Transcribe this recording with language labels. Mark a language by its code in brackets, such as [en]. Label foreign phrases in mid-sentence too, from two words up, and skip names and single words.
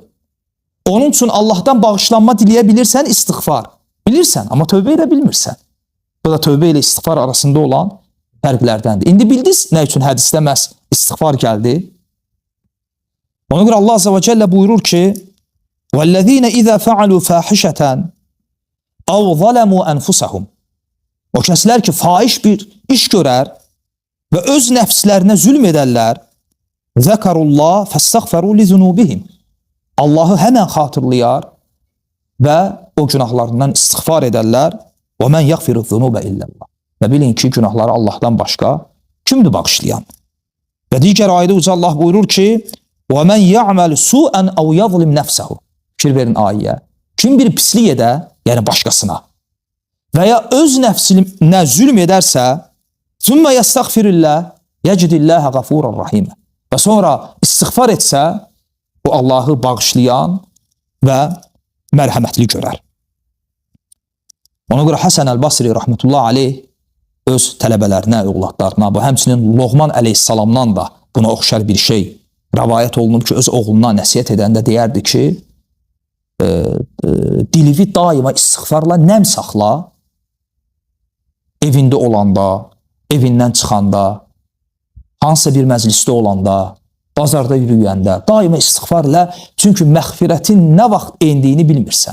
[az] Onun üçün Allahdan bağışlanma diləyə bilirsən, istiğfar. Bilirsən, amma tövbə edə bilmirsən. Bu da tövbə ilə istiğfar arasında olan fərqlərdəndir. İndi bildiniz nə üçün hədisdə məhz istiğfar gəldi? Ona görə Allah [ar] عز وجل [az] buyurur ki, [ar] وَالَّذ۪ينَ اِذَا فَعَلُوا فَاحِشَةً اَوْ ظَلَمُوا أَنْفُسَهُمْ [az] O kəslər ki, faiş bir iş görər və öz nəfslərinə zülm edərlər, [ar] ذَكَرُوا اللّٰهِ فَاسْتَغْفَرُوا لِذُنُوبِهِمْ [az] Allahı həmən xatırlayar və o günahlarından istiğfar edərlər. [ar] وَمَنْ يَغْفِرُ الذُّنُوبَ إِلَّا اللّٰهِ [az] Və bilin ki, günahları Allahdan başqa kimdir bağışlayan? Və digər ayədə Uca Allah buyurur ki, [ar] وَمَنْ يَعْمَلْ سُوءًا اَوْ يَظْلِمْ نَفْسَهُ [az] Fikir verin ayəyə. Kim bir pislik edə, yəni başqasına və ya öz nəfsinə zülm edərsə, [ar] ثُمَّ يَسْتَغْفِرِ اللّٰهِ يَجِدِ اللّٰهَ غَفُورًا رَحِيمًا [az] Və sonra istiğfar etsə, o Allahı bağışlayan və mərhəmətli görər. Ona görə Həsən Əl-Basri [ar] رحمة الله عليه [az] öz tələbələrinə, övladlarına, bu həmçinin Loğman əleyhissalamdan da buna oxşar bir şey rəvayət olunub ki, öz oğluna nəsiyyət edəndə deyərdi ki, dilivi daima istiğfarla nəm saxla, evində olanda, evindən çıxanda, hansısa bir məclisdə olanda, bazarda yürüyəndə, daima istiğfarla, çünki məğfirətin nə vaxt endiyini bilmirsən.